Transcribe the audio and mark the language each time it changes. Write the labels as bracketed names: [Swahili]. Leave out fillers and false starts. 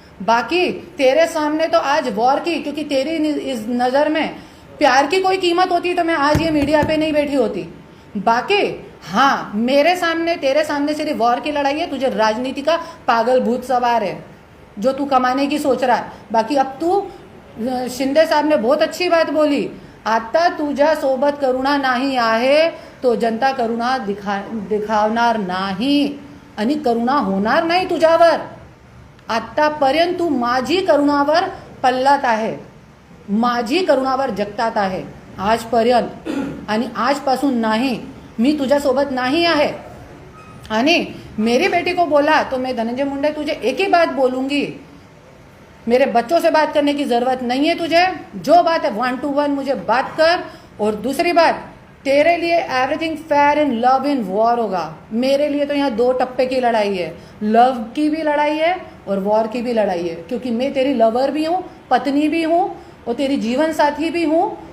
[Hindi] बाकी तेरे सामने तो आज वॉर की, क्योंकि तेरी इस नजर में प्यार की कोई कीमत होती तो मैं आज ये मीडिया पे नहीं बैठी होती। बाकी हाँ, मेरे सामने, तेरे सामने सिर्फ वॉर की लड़ाई है। तुझे राजनीति का पागल भूत सवार है जो तू कमाने की सोच रहा है। बाकी अब तू, शिंदे साहब ने बहुत अच्छी बात बोली, [Marathi] आता तुझ्या सोबत करुणा नाही आहे तो जनता करुणा दिखावणार नाही आणि करुणा होणार नाही तुझ्यावर। आतापर्यंत तू माझी करुणावर पल्लात आहे, माझी करुणावर जगतात आहे आजपर्यंत, आणि आजपासून नाही, मी तुझ्यासोबत नाही आहे। [Hindi] आणि मेरी बेटी को बोला तो मैं धनंजय मुंडे तुझे एक ही बात बोलूंगी, मेरे बच्चों से बात करने की जरूरत नहीं है तुझे, जो बात है 1 to 1 मुझे बात कर। और दूसरी बात, तेरे लिए [English] everything fair in love in war [Hindi] होगा। मेरे लिए तो यहाँ 2 टप्पे की लड़ाई है, लव की भी लड़ाई है और वॉर की भी लड़ाई है, क्योंकि मैं तेरी लवर भी हूँ, पत्नी भी हूँ और तेरी जीवन साथी भी हूँ।